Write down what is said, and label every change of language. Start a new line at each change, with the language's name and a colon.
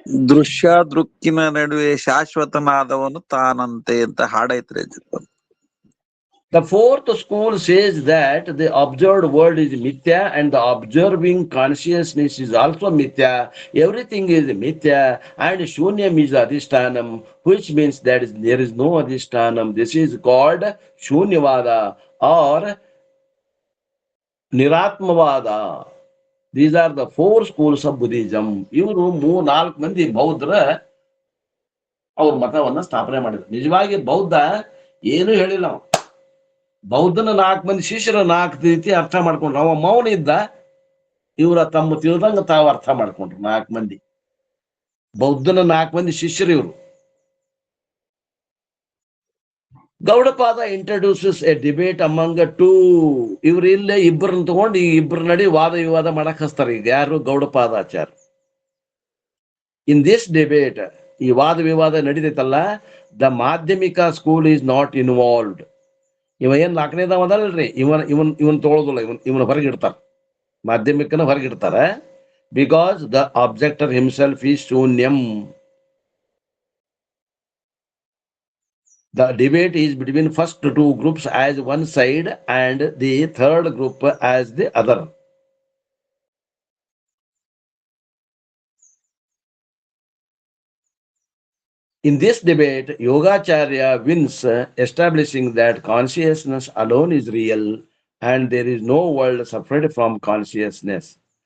Kannada: ದೃಶ್ಯ ದೃಕ್ಕಿನ ನಡುವೆ ಶಾಶ್ವತನಾದವನು ತಾನಂತೆ ಅಂತ ಹಾಡೈತ್ರಿ.
English: The fourth school says that the observed world is mithya and the observing consciousness is also mithya. Everything is mithya and shunyam is adhishtanam, which means that there is no adhishtanam. This is called shunyavada or niratmavada. These are the 4 schools of Buddhism.
Kannada: ಇವರು 3-4 ಮಂದಿ ಬೌದ್ಧರ ಅವ್ರ ಮತವನ್ನ ಸ್ಥಾಪನೆ ಮಾಡಿದ್ರು. ನಿಜವಾಗಿ ಬೌದ್ಧ ಏನು ಹೇಳಿಲ್ಲ. ಬೌದ್ಧನ 4 ಮಂದಿ ಶಿಷ್ಯರ 4 ರೀತಿ ಅರ್ಥ ಮಾಡ್ಕೊಂಡ್ರು. ಅವ ಮೌನ ಇದ್ದ, ಇವರ ತಮ್ಮ ತಿಳಿದಂಗ ತಾವು ಅರ್ಥ ಮಾಡ್ಕೊಂಡ್ರು 4 ಮಂದಿ. ಬೌದ್ಧನ 4 ಮಂದಿ ಶಿಷ್ಯರು ಇವರು. Gaudapada
English: Introduces a debate among 2.
Kannada: ಇವ್ರು ಇಲ್ಲೇ ಇಬ್ಬರನ್ನ ತಗೊಂಡು ಈ ಇಬ್ಬರ ನಡಿ ವಾದ ವಿವಾದ ಮಾಡಕ್ ಹಚ್ತಾರೆ. ಈಗ ಯಾರು? ಗೌಡಪಾದಾಚಾರ್ಯ.
English: in this debate,
Kannada: ಈ ವಾದ ವಿವಾದ ನಡೀತೈತಲ್ಲ,
English: The Madhyamika school is not involved.
Kannada: ಇವ ಏನ್ 4ನೇದವ ಅದಲ್ರಿ, ಇವನ್ ತೊಗೊಳೋದಿಲ್ಲ, ಇವನ್ ಹೊರಗಿಡ್ತಾರ, ಮಾಧ್ಯಮಿಕನ ಹೊರಗಿಡ್ತಾರ.
English: Because the objector himself is ಶೂನ್ಯಂ. The debate is between first 2 groups as one side and the third group as the other. In this debate, Yogacharya wins, establishing that consciousness alone is real and there is no world separate from consciousness.